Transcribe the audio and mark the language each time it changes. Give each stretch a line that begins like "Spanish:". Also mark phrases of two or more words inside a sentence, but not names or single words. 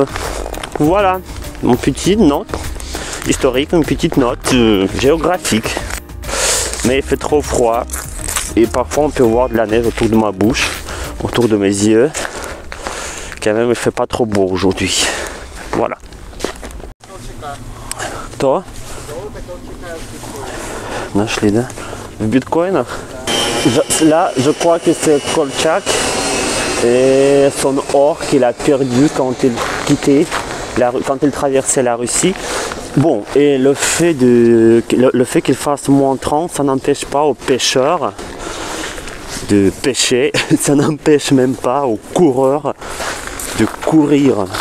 French: Voilà, une petite note historique, une petite note géographique. Mais il fait trop froid et parfois on peut voir de la neige autour de ma bouche, autour de mes yeux. Quand même il fait pas trop beau aujourd'hui. Voilà. Toi?
Russian: Нашли, да? В биткоинах?
French: Là, je crois que c'est Kolchak et son or qu'il a perdu quand il quittait, quand il traversait la Russie. Bon, et le fait qu'il fasse moins 30, ça n'empêche pas aux pêcheurs de pêcher, ça n'empêche même pas aux coureurs de courir.